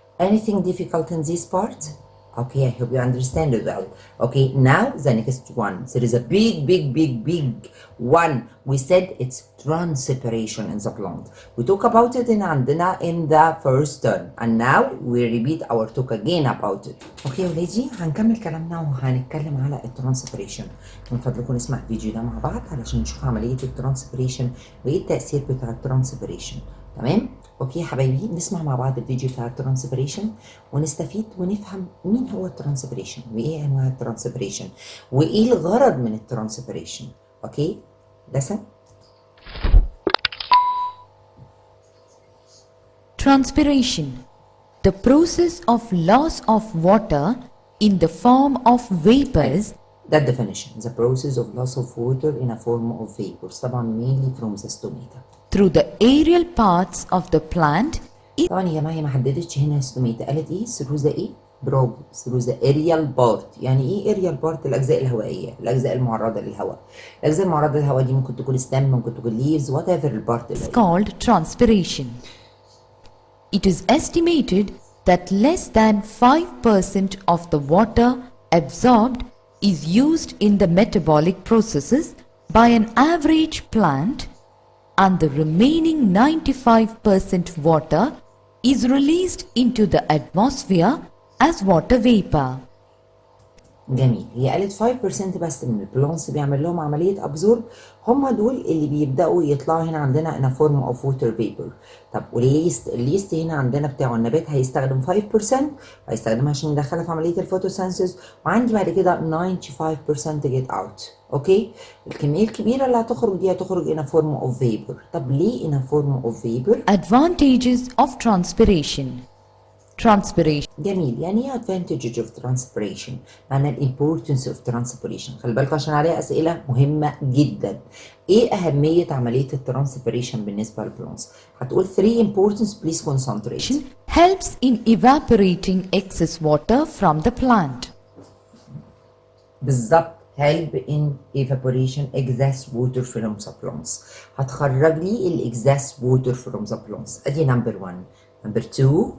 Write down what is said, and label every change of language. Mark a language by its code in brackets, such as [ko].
[en] Anything difficult in this part? Okay, I hope you understand it well. Okay, now the next one. There is a big one. We said it's transpiration in the plant. We talk about it in the first turn. And now we repeat our talk again about it. [ar] Okay ولادي هنكمل كلامنا وهنتكلم على الترانسبريشن. من فضلكم نسمع الفيديو ده مع بعض علشان نشوف عملية الترانسبريشن وايه التأثير بتاع الترانسبريشن. تمام؟ اوكي حبايبي نسمع مع بعض الفيديو بتاع الترانسبريشن ونستفيد ونفهم مين هو الترانسبريشن وايه انواع الترانسبريشن وايه الغرض من الترانسبريشن. اوكي listen. [en] Transpiration, the process of loss of water in the form of vapors. That definition, the process of loss of water in a form of vapors, طبعا mainly from the stomata. Through the aerial parts of the plant. [ar] طبعا يا جماعه هي ما حددتش هنا الستوميتا، قالت ايه؟ through the ايه؟ برافو، [en] through the aerial part. [ar] يعني ايه aerial part؟ الاجزاء الهوائيه، الاجزاء المعرضه للهواء. الاجزاء المعرضه للهواء دي ممكن تكون stem، ممكن تكون leaves، whatever البارت اللي [en] called transpiration. It is estimated that less than 5% of the water absorbed is used in the metabolic processes by an average plant, and the remaining 95% water is released into the atmosphere as water vapor. [ar] جميل. هي قالت 5% بس من البلانتس بيعمل لهم عمليه ابزورب، هم دول اللي بيبداوا يطلعوا هنا عندنا [en] in a form of water vapor. [ar] طب الليست هنا عندنا بتاعه النبات هيستخدم 5%، هيستخدمها عشان يدخلها في عمليه الفوتوسينثيز، وعندي بعد كده 95% [en] get out. [ar] اوكي، الكميه الكبيره اللي هتخرج دي هتخرج [en] in a form of vapor. [ar] طب ليه [en] in a form of vapor؟ Advantages of transpiration. Transpiration. [ar] جميل. يعني ايه advantage of transpiration؟ معنى ال importance of transpiration. خلي بالكم عشان عليها اسئله مهمه جدا. ايه اهميه عمليه الترانسبيريشن بالنسبه للبلانتس؟ هتقول 3 importance [en] please concentrate. Helps in evaporating excess water from the plant. [ar] بالظبط. [en] help in evaporation excess water from the plants. [ar] هتخرج لي ال [en] excess water from the plants. [ar] ادي number 1. Number 2.